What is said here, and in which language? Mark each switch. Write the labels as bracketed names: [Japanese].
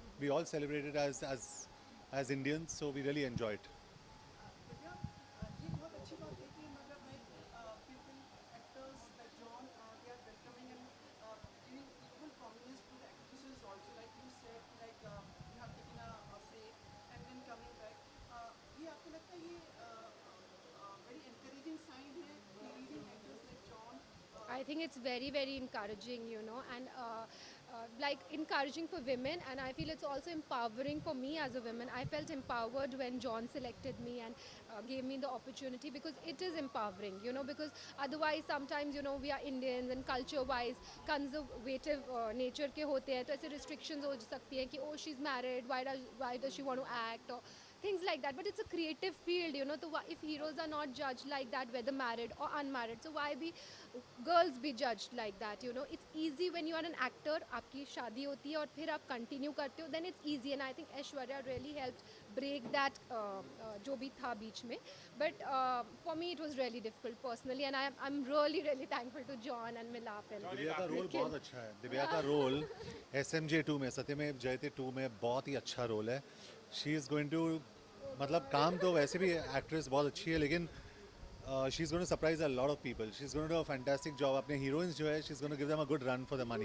[English] We all celebrate it as Indians, so we really enjoy it. [Hindi] भैया ये बहुत अच्छी बात है कि मतलब [English] people actors like John they are welcoming and giving equal prominence to the actresses also, like you said, like you have taken a break and then coming back. [Hindi] ये आपको लगता है ये [English] very encouraging sign [Hindi] है कि [English] leading actors like John I think it's very, very encouraging, you know, and like encouraging for women, and I feel it's also empowering for me as a woman. I felt empowered when John selected me and gave me the opportunity, because it is empowering, you know, because otherwise sometimes, you know, we are Indians and culture-wise conservative nature [Hindi] के होते हैं, तो ऐसे [English] restrictions [Hindi] हो सकती हैं कि [English] oh she's married, why does she want to act, or things like that. But it's a creative field, you know, so if heroes are not judged like that, whether married or unmarried, so why be girls be judged like that, you know? It's easy when you are an actor, [Hindi] आपकी शादी होती है और फिर आप [English] continue [Hindi] करते हो, [English] then it's easy. And I think Aishwarya really helped break that [Hindi] जो भी था बीच में. [English] But for me it was really difficult personally, and I'm really, really thankful to John and Milap and [Hindi] Divya का रोल [English] Nikhil. [Hindi] बहुत अच्छा है. दिव्या का role SMJ 2 में, सत्यमेव जयते 2 में बहुत ही अच्छा रोल है. [English] she is going to, [Hindi] मतलब काम तो वैसे भी एक्ट्रेस बहुत अच्छी है, लेकिन [English] She is going to surprise a lot of people. She is going to do a fantastic job. [Hindi] अपने हीरोइंस जो है, [English] She is going to give them a good run for the money.